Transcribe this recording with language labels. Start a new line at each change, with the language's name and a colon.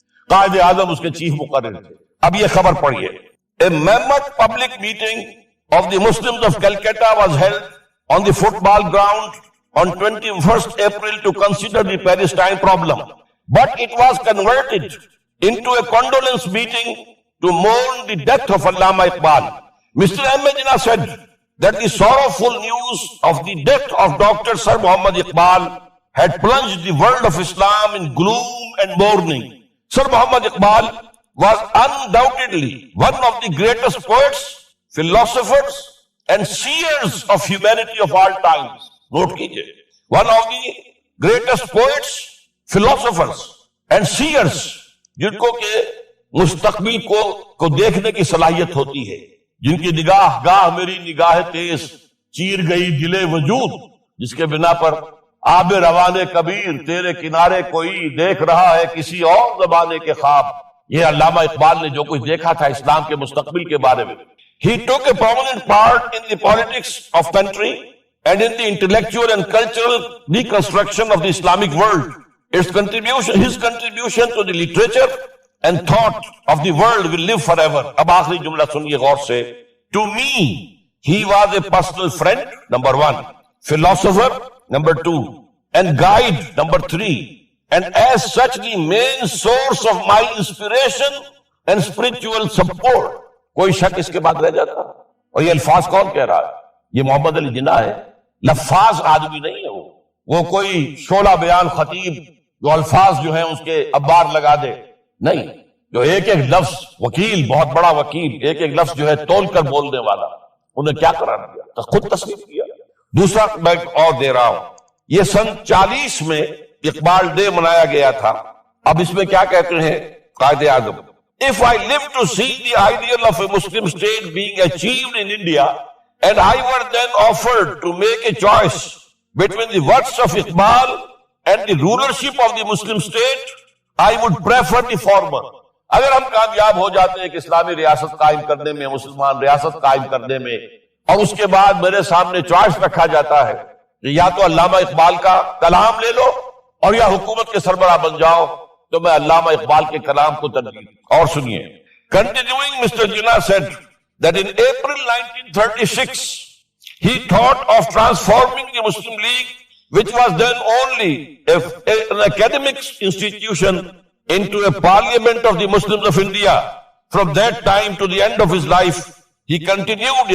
Urdu: قائد اعظم اس کے چیف مقرر تھے۔ اب یہ خبر پڑھیے،
English: A mammoth public meeting of the Muslims of Calcutta was held on the football ground on 21st April to consider the Palestine problem, but it was converted into a condolence meeting to mourn the death of Allama Iqbal. Mr. M. Jinnah said that the sorrowful news of the death of Dr. Sir Muhammad Iqbal had plunged the world of Islam in gloom and mourning. Sir Muhammad Iqbal was undoubtedly one of the greatest poets, philosophers and seers of humanity of all times.
Urdu: Note kijiye,
English: one of the greatest poets, philosophers and seers,
Urdu: جن کو کہ مستقبل کو دیکھنے کی صلاحیت ہوتی ہے، جن کی نگاہ گاہ میری نگاہ تیز چیر گئی دل وجود، جس کے بنا پر آب روان کبیر تیرے کنارے کوئی دیکھ رہا ہے کسی اور زمانے کے خواب، یہ علامہ اقبال نے جو کچھ دیکھا تھا اسلام کے مستقبل کے بارے میں.
English: He took a prominent part in the politics of country and in the intellectual and cultural reconstruction of the Islamic world. His contribution to the literature and thought of the world will live forever.
Urdu: اب آخری جملہ سنیے غور سے.
English: To me, he was a personal friend, number 1, philosopher, number 2, and guide, number 3, and as such the main source of my inspiration and spiritual support.
Urdu: کوئی شک اس کے بعد رہ جاتا؟ اور یہ الفاظ کون کہہ رہا ہے؟ یہ محمد علی جناح ہے. لفاظ آدمی نہیں ہے وہ کوئی شعلہ بیان خطیب جو الفاظ جو ہیں اس کے ابار لگا دے نہیں. جو ایک ایک لفظ وکیل، بہت بڑا وکیل، ایک ایک لفظ جو ہے تول کر بولنے والا، انہیں کیا قرار دیا؟ تو خود تصنیف کیا. دوسرا میں اور دے رہا ہوں. یہ سن 40 میں اقبال ڈے منایا گیا تھا. اب اس میں کیا کہتے ہیں Quaid Azam?
English: If I live to see the ideal of a Muslim state being achieved in India, and I were then offered to make a choice between the works of Iqbal and the rulership of the Muslim state, I would prefer the former.
Urdu: اگر ہم کامیاب ہو جاتے ہیں کہ اسلامی ریاست قائم کرنے میں، مسلمان ریاست قائم کرنے میں، اور اس کے بعد میرے سامنے چوائس رکھا جاتا ہے کہ یا تو علامہ اقبال کا کلام لے لو اور یا حکومت کے سربراہ بن جاؤ، تو میں علامہ اقبال کے کلام کو ترجیح. اور سنیے.
English: Continuing, Mr. Jinnah said that in April 1936 he thought of transforming the Muslim League, which was then only an academic institution, into a parliament of the Muslims of India. From that time to the end of his life, he continued.